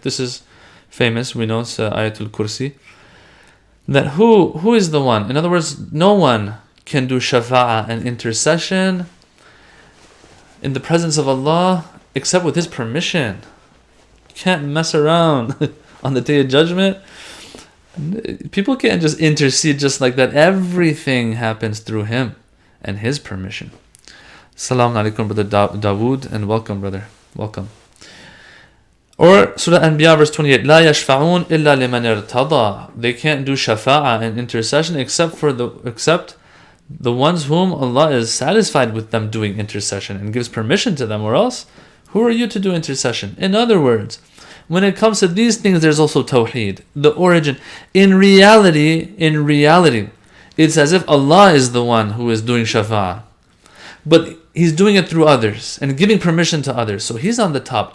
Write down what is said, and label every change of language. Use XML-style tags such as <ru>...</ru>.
<en>This is famous, we know it's Ayatul Kursi. That who is the one? In other words, no one can do shafa'ah and intercession in the presence of Allah except with His permission. You can't mess around on the Day of Judgment. People can't just intercede just like that. Everything happens through Him and His permission. Assalamu alaikum, Brother Dawood, and welcome, brother. Welcome. Or Surah Anbiya, verse 28,</en> <ar>لا يشفعون إلا لمن ارتضى.</ar> <en>They can't do shafa'ah and intercession except the ones whom Allah is satisfied with them doing intercession and gives permission to them, or else who are you to do intercession? In other words, when it comes to these things, there's also Tawhid, the origin. In reality, it's as if Allah is the one who is doing shafa'ah, but He's doing it through others and giving permission to others. So He's on the top.</en>